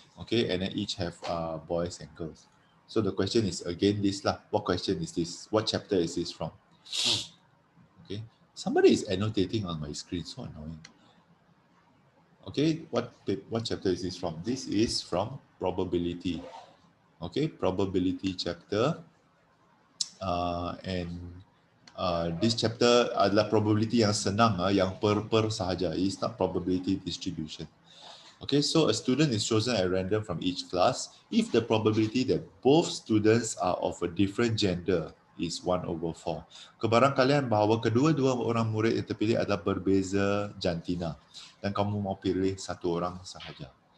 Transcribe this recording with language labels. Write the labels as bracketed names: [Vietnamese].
[English] Okay, and then each have boys and girls. So the question is again this lah. What question is this? What chapter is this from? Okay, somebody is annotating on my screen. So annoying. Okay, what chapter is this from? This is from probability. Okay, probability chapter. And this chapter [Malay] adalah probability yang senang, yang per sahaja. [English] It's not probability distribution. Okay, so a student is chosen at random from each class if the probability that both students are of a different gender is 1/4. [Malay] Kebarangkalian bahawa kedua-dua orang murid yang terpilih adalah berbeza jantina dan kamu mau pilih satu orang sahaja.